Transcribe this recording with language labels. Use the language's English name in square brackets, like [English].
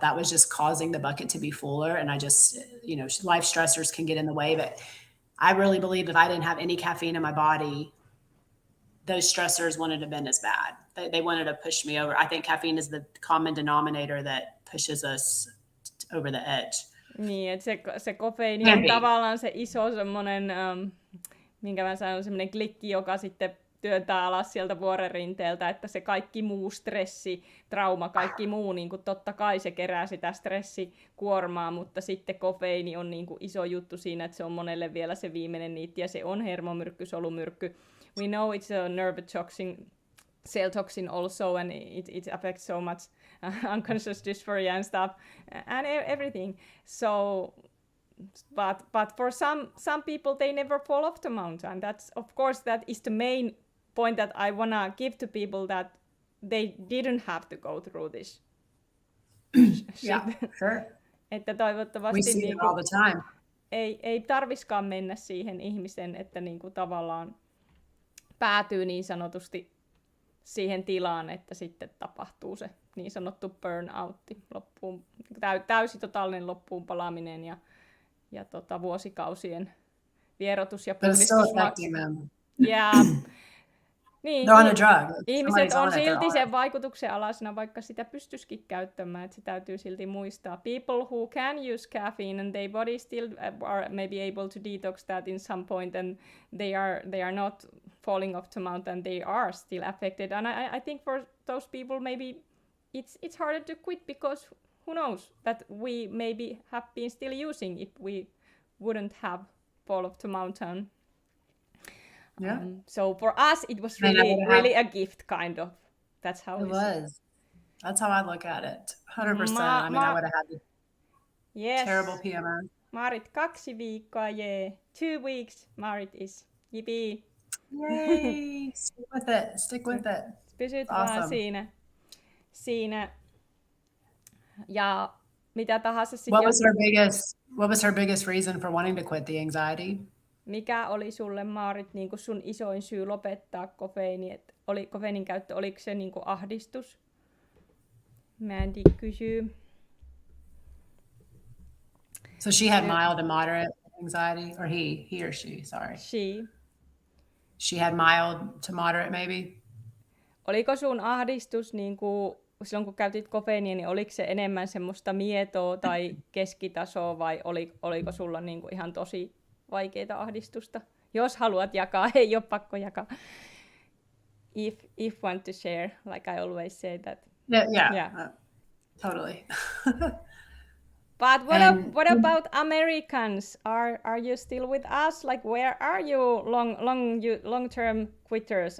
[English] That was just causing the bucket to be fuller. And I just, life stressors can get in the way, but I really believe if I didn't have any caffeine in my body, those stressors wouldn't have been as bad. They wanted to push me over. I think caffeine is the common denominator that pushes us over the edge. [Finnish] Niin, että se kofeiini [English] Can [Finnish] on [English] be. [Finnish] tavallaan se iso semmoinen, minkä mä sanon, semmoinen klikki, joka sitten työntää alas sieltä vuoren rinteeltä, että se kaikki muu stressi, trauma, kaikki muu, niin kuin totta kai se kerää sitä stressikuormaa, mutta sitten kofeiini on niin kuin iso juttu siinä, että se on monelle vielä se viimeinen niitti, ja se on hermomyrkky, solumyrkky. [English] We know it's a nerve toxin, cell toxin also, and it affects so much unconscious dysphoria and stuff, and everything. So, but for some people, they never fall off the mountain. That's, of course, that is the main point that I wanna give to people, that they didn't have to go through this. Yeah, sure. [Finnish] Että toivottavasti [English] We see it all the time. [Finnish] Ei tarviskaan mennä siihen ihmisen, että niinku tavallaan päätyy niin sanotusti siihen tilaan, että sitten tapahtuu se niin sanottu burnoutti, täysi totaalinen loppuun palaaminen ja vuosikausien vierotus ja puhdistus. Yeah. Niin, [English] They're on a drug. [Finnish] Ihmiset on silti sen vaikutuksen alasena, vaikka sitä pystyisikin käyttämään, että se täytyy silti muistaa. [English] People who can use caffeine and their body still are maybe able to detox that in some point, and they are not falling off the mountain, they are still affected. And I think for those people maybe it's harder to quit, because who knows that we maybe have been still using if we wouldn't have fall off the mountain. Yeah. So for us, it was really a gift, kind of. That's how it was. That's how I look at it. 100%. I mean, I would have had the terrible PMS. Marit [Finnish] 2 viikkoa, [English] yeah. 2 weeks, Marit is. Yippee. Yay! Stick with it. [Finnish] Pysyt vaan siinä. Ja mitä tahansa sitten. [English] What was her biggest reason for wanting to quit the anxiety? [Finnish] Mikä oli sulle, Maarit, niin kuin sun isoin syy lopettaa kofeiini? Kofeiinin käyttö, oliko se niin kuin ahdistus? Mandy kysyy. [English] So she had mild to moderate anxiety, or he or she, sorry. She had mild to moderate maybe? [Finnish] Oliko sun ahdistus, niin kuin, silloin kun käytit kofeiinia, niin oliko se enemmän semmoista mietoa tai keskitasoa, vai oliko sulla niin kuin ihan tosi vaikeita ahdistusta? Jos haluat jakaa, ei ole pakko jakaa. [English] If want to share, like I always say that. Yeah. Totally. But what about Americans? Are you still with us? Like, where are you long-term quitters?